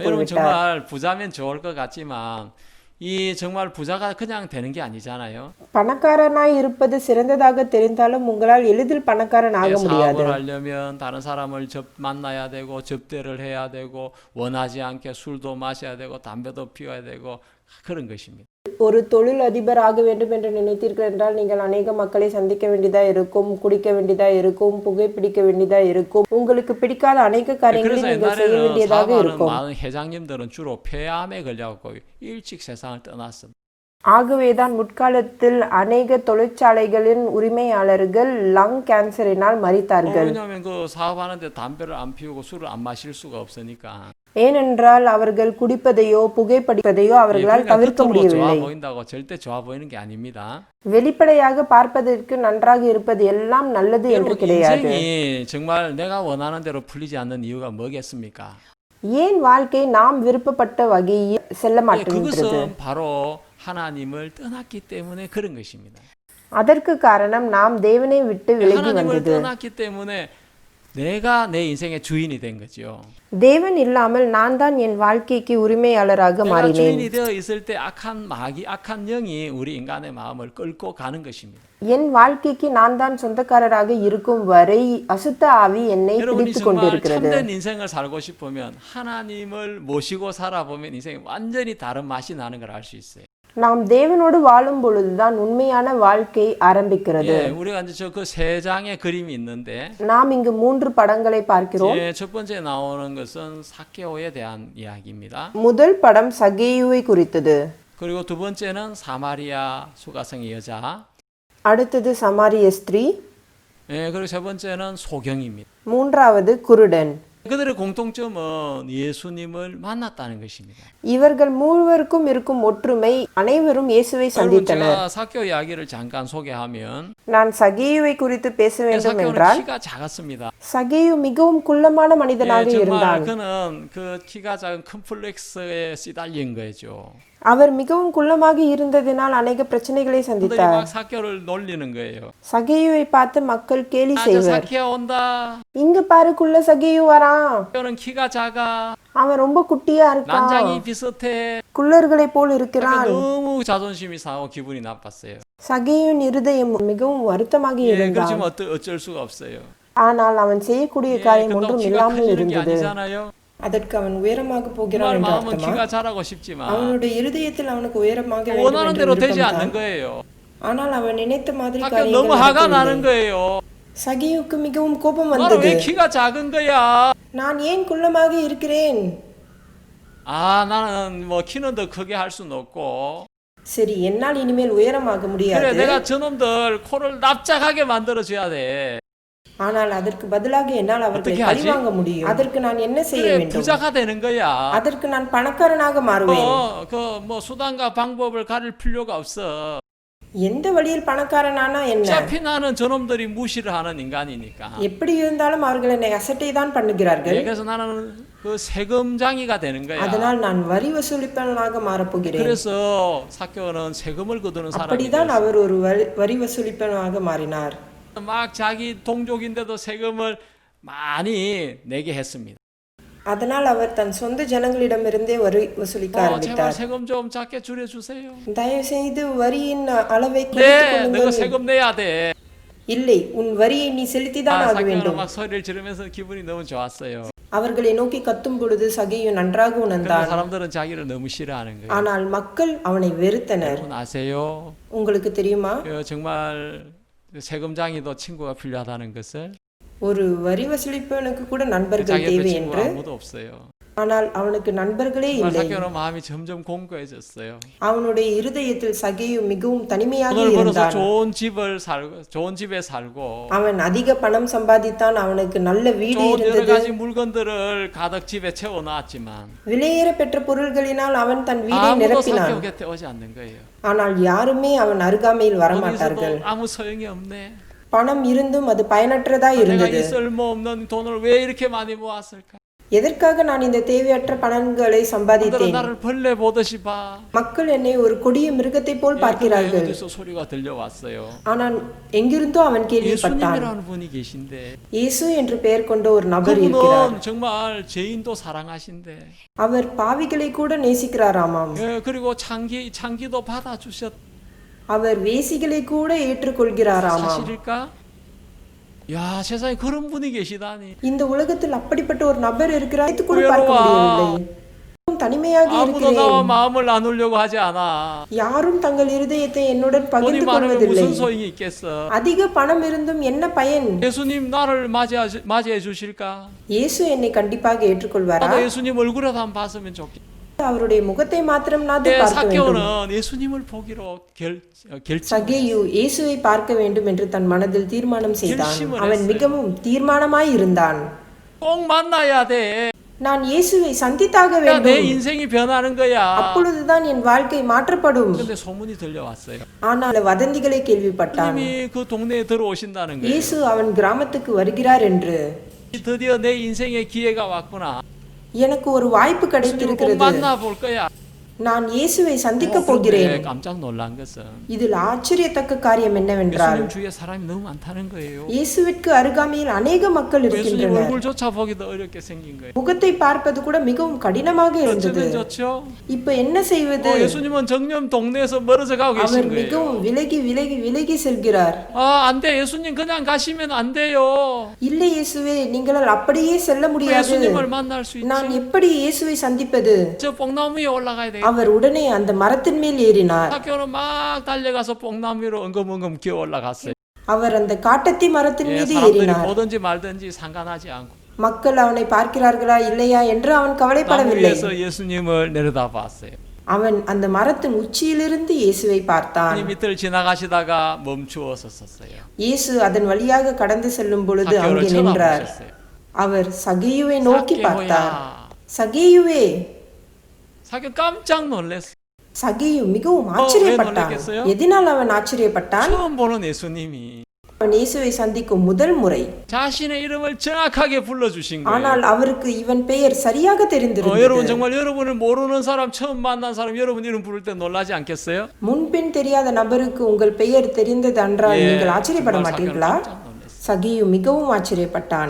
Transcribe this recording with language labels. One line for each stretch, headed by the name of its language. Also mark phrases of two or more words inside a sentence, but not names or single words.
Korean: 여러분
Tamil: போய்விட்டார்.
Korean: 정말 부자면 좋을 것 같지만 이 정말 부자가 그냥 되는 게 아니잖아요.
Tamil: பணக்காரனாய் இருப்பது சிறந்ததாக தெரிந்தாலும் உங்களால் எளிதில் பணக்காரன் ஆக முடியாது.
Korean: 사업을 하려면 다른 사람을 만나야 되고 접대를 해야 되고 원하지 않게 술도 마셔야 되고 담배도 피워야 되고 그런 것입니다.
Tamil: ஒரு தொழில் அதிபர் ஆக வேண்டும் என்று நினைத்தீர்கள் என்றால் நீங்கள் அநேக மக்களை சந்திக்க வேண்டியதா இருக்கும், குடிக்க வேண்டியதா இருக்கும், புகைப்பிடிக்க வேண்டியதா இருக்கும், உங்களுக்கு பிடிக்காத அநேக காரியங்களை
Korean: 그래서
Tamil: நீங்கள் செய்ய
Korean: 옛날에는
Tamil: வேண்டியதாக
Korean: 사업하는
Tamil: இருக்கும்.
Korean: 많은 회장님들은 주로 폐암에 걸려갖고 일찍 세상을 떠났습니다.
Tamil: ஆகவேதான் முற்காலத்தில் அநேக தொழிற்சாலைகளின் உரிமையாளர்கள்
English: lung cancerinaal
Tamil: மரித்தார்கள்.
Korean: 왜냐하면 그 사업하는데 담배를 안 피우고 술을 안 마실 수가 없으니까.
Tamil: ஏனென்றால் அவர்கள் குடிப்பதையோ புகைப்பிடிப்பதையோ அவர்களால் தவிர்க்க
Korean: 겉으로 좋아
Tamil: முடியவில்லை.
Korean: 보인다고 절대 좋아 보이는 게 아닙니다.
Tamil: வெளிப்படையாக பார்ப்பதற்கு நன்றாக இருப்பது எல்லாம் நல்லது என்று
Korean: 여러분
Tamil: கிடையாது.
Korean: 인생이 정말 내가 원하는 대로 풀리지 않는 이유가 뭐겠습니까?
Tamil: ஏன் வாழ்க்கை நாம் விருப்பப்பட்ட வகையில் செல்ல மாட்டேங்கிறது?
Korean: 그것은 바로 하나님을 떠났기 때문에 그런 것입니다.
Tamil: அதற்கு காரணம் நாம் தேவனை விட்டு விலகி
Korean: 하나님을
Tamil: வந்தது.
Korean: 떠났기 때문에 내가 내 인생의 주인이 된 거죠.
Tamil: தேவன் இல்லாமல் நான் தான் என் வாழ்க்கைக்கு உரிமையாளராக
Korean: 내가
Tamil: மாறினேன்.
Korean: 주인이 되어 있을 때 악한 영이 우리 인간의 마음을 끌고 가는 것입니다.
Tamil: என் வாழ்க்கைக்கு நான் தான் சொந்தக்காரராக இருக்கும் வரை அசுத்த ஆவி என்னை
Korean: 여러분이
Tamil: பிடித்துக்
Korean: 정말
Tamil: கொண்டிருக்கிறது.
Korean: 참된 인생을 살고 싶으면 하나님을 모시고 살아보면 인생이 완전히 다른 맛이 나는 걸 알 수 있어요.
Tamil: நாம் தேவனோடு வாழும் பொழுதுதான் உண்மையான வாழ்க்கை ஆரம்பிக்கிறது.
Korean: 예, 우리가 이제 저 그 세 장의 그림이 있는데
Tamil: நாம் இங்கு 3 படங்களை பார்க்கிறோம்.
Korean: 예, 첫 번째 나오는 것은 사케오에 대한 이야기입니다.
Tamil: முதல் படம் சகேயுவை குறித்தது.
Korean: 그리고 두 번째는 사마리아 수가성의 여자.
Tamil: அடுத்தது சமாரிய ஸ்திரீ.
Korean: 예, 그리고 세 번째는 소경입니다.
Tamil: மூன்றாவது குருடன்.
Korean: 그들의 공통점은 예수님을 만났다는 것입니다.
Tamil: இவர்கள் மூவருக்கும் இருக்கும் ஒற்றுமை அனைவரும் இயேசுவை
Korean: 여러분
Tamil: சந்தித்தனர்.
Korean: 제가 사케오 이야기를 잠깐 소개하면
Tamil: நான் சகேயுவை குறித்து பேச வேண்டும்
Korean: 사케오는
Tamil: என்றால்
Korean: 키가 작았습니다.
Tamil: சகேயு மிகவும் குள்ளமான மனிதனாக
Korean: 예, 정말
Tamil: இருந்தான்.
Korean: 그는 그 키가 작은 컴플렉스에 시달린 거죠.
Tamil: அவர் மிகவும் குள்ளமாக இருந்ததினால் அநேக பிரச்சனைகளை
Korean: 그들이
Tamil: சந்தித்தார்.
Korean: 막 사케오를 놀리는 거예요.
Tamil: சகேயுவை பார்த்து மக்கள் கேலி
Korean: 아, 저
Tamil: செய்வர்.
Korean: 사케오 온다.
Tamil: இங்க பாரு குள்ள சகேயு வரான்.
Korean: 사케오는 키가 작아.
Tamil: அவன் ரொம்ப குட்டியா இருக்கான்.
Korean: 난장이 비슷해.
Tamil: குள்ளர்களை போல்
Korean: 그러니까
Tamil: இருக்கிறான்.
Korean: 너무 자존심이 상하고 기분이 나빴어요.
Tamil: சகேயுவின் இருதயம் மிகவும் வருத்தமாக
Korean: 예,
Tamil: இருந்தான்.
Korean: 그렇지만 어쩔 수가 없어요.
Tamil: ஆனால் அவன் செய்யக்கூடிய
Korean: 예,
Tamil: காரியம்
Korean: 그렇다고
Tamil: ஒன்றும்
Korean: 키가
Tamil: இல்லாமல்
Korean: 커지는 게
Tamil: இருந்தது.
Korean: 아니잖아요.
Tamil: அதற்கு அவன் உயரமாக போகிறான்
Korean: 정말
Tamil: என்று
Korean: 마음은
Tamil: அர்த்தமா?
Korean: 키가 자라고 싶지만
Tamil: அவனுடைய இருதயத்தில் அவனுக்கு உயரமாக வேண்டும்
Korean: 원하는
Tamil: என்று
Korean: 대로 되지
Tamil: விருப்பம்தான்.
Korean: 않는 거예요.
Tamil: ஆனால் அவன் நினைத்த மாதிரி
Korean: 사케오
Tamil: காரியங்கள்
Korean: 너무 화가 나는
Tamil: நடக்கவில்லை.
Korean: 거예요.
Tamil: சகேயுவுக்கு மிகவும் கோபம்
Korean: 나는
Tamil: வந்தது.
Korean: 왜 키가 작은 거야?
Tamil: நான் ஏன் குள்ளமாக இருக்கிறேன்?
Korean: 아, 나는 뭐 키는 더 크게 할 수는 없고.
Tamil: சரி, என்னால் இனிமேல் உயரமாக
Korean: 그래,
Tamil: முடியாது.
Korean: 내가 저놈들 코를 납작하게 만들어 줘야 돼.
Tamil: ஆனால் அதற்கு பதிலாக என்னால் அவர்களை
Korean: 어떻게 하지?
Tamil: பழிவாங்க முடியும். அதற்கு நான் என்ன செய்ய
Korean: 그래,
Tamil: வேண்டும்?
Korean: 부자가 되는 거야.
Tamil: அதற்கு நான் பணக்காரனாக மாறுவேன்.
Korean: 뭐 수단과 방법을 가릴 필요가 없어.
Tamil: எந்த வழியில் பணக்காரனானா என்ன?
Korean: 어차피 나는 저놈들이 무시를 하는 인간이니까.
Tamil: எப்படி இருந்தாலும் அவர்கள் என்னை அசட்டை தான் பண்ணுகிறார்கள்.
Korean: 그래서 나는 그 세금장이가 되는 거야.
Tamil: அதனால் நான் வரி வசூலிப்பவனாக மாறப்போகிறேன்.
Korean: 그래서 사케오는 세금을 거두는 사람이
Tamil: அப்படிதான்
Korean: 됐어.
Tamil: அவர் ஒரு வரி வசூலிப்பவனாக மாறினார்.
Korean: 막 자기 동족인데도 세금을 많이 내게 했습니다.
Tamil: அதனால் அவர் தன் சொந்த ஜனங்களிடமிருந்தே வரி வசூலிக்க
Korean: 제발
Tamil: ஆரம்பித்தார்.
Korean: 세금 좀 작게 줄여주세요.
Tamil: தயவு செய்து வரியின் அளவை
Korean: 네,
Tamil: குறைத்துக்
Korean: 너가
Tamil: கொள்ளுங்கள்.
Korean: 세금 내야 돼.
Tamil: இல்லை, உன் வரியை நீ செலுத்திதான் ஆக
Korean: 사케오는
Tamil: வேண்டும்.
Korean: 막 소리를 지르면서 기분이 너무 좋았어요.
Tamil: அவர்களை நோக்கி கத்தும் பொழுது சகேயு நன்றாக
Korean: 근데
Tamil: உணர்ந்தான்.
Korean: 사람들은 자기를 너무 싫어하는 거예요.
Tamil: ஆனால் மக்கள் அவனை வெறுத்தனர்.
Korean: 여러분 아세요?
Tamil: உங்களுக்கு தெரியுமா?
Korean: 정말 세금장이도 친구가 필요하다는 것을.
Tamil: ஒரு வரி வசூலிப்பவனுக்கு கூட நண்பர்கள்
Korean: 자기 옆에
Tamil: தேவை
Korean: 친구가
Tamil: என்று.
Korean: 아무도 없어요.
Tamil: ஆனால் அவனுக்கு நண்பர்களே
Korean: 정말
Tamil: இல்லை.
Korean: 사케오는 마음이 점점 공고해졌어요.
Tamil: அவனுடைய இருதயத்தில் சகேயு மிகவும் தனிமையாக
Korean: 돈을 벌어서
Tamil: இருந்தான்.
Korean: 좋은 집에 살고
Tamil: அவன் அதிக பணம் சம்பாதித்தான். அவனுக்கு நல்ல வீடு
Korean: 좋은 여러
Tamil: இருந்தது.
Korean: 가지 물건들을 가득 집에 채워놨지만
Tamil: விலையேற பெற்ற பொருள்களினால் அவன் தன் வீடை
Korean: 아무도
Tamil: நிரப்பினான்.
Korean: 사케오 곁에 오지 않는 거예요.
Tamil: ஆனால் யாருமே அவன் அருகாமையில் வரமாட்டார்கள்.
Korean: 거기서도 아무 소용이 없네.
Tamil: பணம் இருந்தும் அது பயனற்றதா
Korean: 내가
Tamil: இருந்தது.
Korean: 이 쓸모없는 돈을 왜 이렇게 많이 모았을까?
Tamil: எதற்காக நான் இந்த தேவையற்ற பணங்களை
Korean: 사람들은
Tamil: சம்பாதித்தேன்?
Korean: 나를 벌레 보듯이 봐.
Tamil: மக்கள் என்னை ஒரு கொடிய மிருகத்தை போல் பார்க்கிறார்கள்.
Korean: 어디서 소리가 들려왔어요.
Tamil: ஆனால் எங்கிருந்தோ அவன் கேள்விப்பட்டான்.
Korean: 예수님이라는 분이 계신데
Tamil: இயேசு என்று பெயர் கொண்ட ஒரு நபர் இருக்கிறார்.
Korean: 그분은 정말 죄인도 사랑하신데
Tamil: அவர் பாவிகளை கூட நேசிக்கிறாராமாம்.
Korean: 그리고 창기도 받아주셨.
Tamil: அவர் வேசிகளை கூட ஏற்றுக்கொள்கிறாராமாம்.
Korean: 사실일까? 야, 세상에 그런 분이 계시다니.
Tamil: இந்த உலகத்தில் அப்படிப்பட்ட ஒரு நபர் இருக்கிறார் கூட பார்க்க முடியவில்லை. தனிமையாக
Korean: 아무도
Tamil: இருக்கிறேன்.
Korean: 나와 마음을 나누려고 하지 않아.
Tamil: யாரும் தங்கள் இருதயத்தை என்னுடன்
Korean: 돈이
Tamil: பகிர்ந்து
Korean: 많으면
Tamil: கொள்வதில்லை.
Korean: 무슨 소용이 있겠어?
Tamil: அதிக பணம் இருந்தும் என்ன பயன்?
Korean: 예수님 나를 맞이해 주실까?
Tamil: இயேசு என்னை கண்டிப்பாக ஏற்றுக்கொள்வாரா?
Korean: 나도 예수님 얼굴이라도 한번 봤으면 좋겠다.
Tamil: அவருடைய முகத்தை மாத்திரம் நான் பார்க்க வேண்டும்.
Korean: 사케오는 예수님을 보기로 결심.
Tamil: சகேயு இயேசுவை பார்க்க வேண்டும் என்று தன் மனதில் தீர்மானம் செய்தான்.
Korean: 결심을
Tamil: அவன்
Korean: 했어요.
Tamil: மிகவும் தீர்மானமாய் இருந்தான்.
Korean: 꼭 만나야 돼.
Tamil: நான் இயேசுவை சந்தித்தாக
Korean: 내
Tamil: வேண்டும்.
Korean: 인생이 변하는 거야.
Tamil: அப்பொழுதுதான் என் வாழ்க்கை மாற்றப்படும்.
Korean: 근데 소문이 들려왔어요.
Tamil: ஆனால் வதந்திகளை கேள்விப்பட்டான்.
Korean: 예수님이 그 동네에 들어오신다는 거예요.
Tamil: இயேசு அவன் கிராமத்துக்கு வருகிறார் என்று.
Korean: 드디어 내 인생의 기회가 왔구나.
Tamil: எனக்கு ஒரு வாய்ப்பு
Korean: 예수님을 꼭
Tamil: கிடைத்திருக்கிறது.
Korean: 만나볼 거야.
Tamil: நான் இயேசுவை சந்திக்க
Korean: 그런데
Tamil: போகிறேன்.
Korean: 깜짝 놀란 것은
Tamil: இதில் ஆச்சரியத்தக்க காரியம் என்னவென்றால்
Korean: 예수님 주위에 사람이 너무 많다는 거예요.
Tamil: இயேசுவிற்கு அருகாமையில் அநேக மக்கள்
Korean: 예수님
Tamil: இருக்கின்றனர்.
Korean: 얼굴조차 보기도 어렵게 생긴 거예요.
Tamil: முகத்தை பார்ப்பது கூட மிகவும் கடினமாக இருந்தது.
Korean: 어쩌면 좋죠?
Tamil: இப்ப என்ன செய்வது?
Korean: 예수님은 정녕 동네에서 멀어져 가고
Tamil: அவர்
Korean: 계신 거예요.
Tamil: மிகவும் விலகி செல்கிறார்.
Korean: 안 돼. 예수님 그냥 가시면 안 돼요.
Tamil: இல்லை இயேசுவே, நீங்களால் அப்படியே செல்ல முடியாது.
Korean: 예수님을 만날 수 있지.
Tamil: நான் எப்படி இயேசுவை சந்திப்பது?
Korean: 저 뽕나무 위에 올라가야 돼.
Tamil: அவர் உடனே அந்த மரத்தின் மேல் ஏறினார்.
Korean: 사케오는 막 달려가서 뽕나무 위로 엉금엉금 기어 올라갔어요.
Tamil: அவர் அந்த காட்டத்தி மரத்தின் மீது
Korean: 사람들이
Tamil: ஏறினார்.
Korean: 보든지 말든지 상관하지 않고
Tamil: மக்கள் அவனை பார்க்கிறார்களா இல்லையா என்று அவன்
Korean: 나무
Tamil: கவலைப்படவில்லை.
Korean: 위에서 예수님을 내려다봤어요.
Tamil: அவன் அந்த மரத்தின் உச்சியிலிருந்து இயேசுவை பார்த்தான்.
Korean: 이 밑을 지나가시다가 멈추어서 섰어요.
Tamil: இயேசு அதன் வழியாக கடந்து செல்லும் பொழுது
Korean: 사케오를
Tamil: அங்கே நின்றார்.
Korean: 쳐다보셨어요.
Tamil: அவர் சகேயுவை நோக்கி பார்த்தார்.
Korean: 사케오야.
Tamil: சகேயுவே.
Korean: 사케오 깜짝 놀랐어요.
Tamil: சகேயு மிகவும் ஆச்சரியப்பட்டான்.
Korean: 놀랐겠어요?
Tamil: எதனால் அவன் ஆச்சரியப்பட்டான்?
Korean: 처음 보는 예수님이
Tamil: அவன் இயேசுவை சந்திக்கும் முதல் முறை.
Korean: 자신의 이름을 정확하게 불러주신 거예요.
Tamil: ஆனால் அவருக்கு இவன் பெயர் சரியாக
Korean: 여러분
Tamil: தெரிந்திருந்தது.
Korean: 정말 여러분을 모르는 사람 처음 만난 사람 여러분 이름 부를 때 놀라지 않겠어요?
Tamil: முன்பின் தெரியாத நபருக்கு உங்கள் பெயர் தெரிந்தது என்றால் நீங்கள் ஆச்சரியப்பட
Korean: 정말
Tamil: மாட்டீர்களா?
Korean: 사케오는 깜짝 놀랐어요.
Tamil: சகேயு மிகவும் ஆச்சரியப்பட்டான்.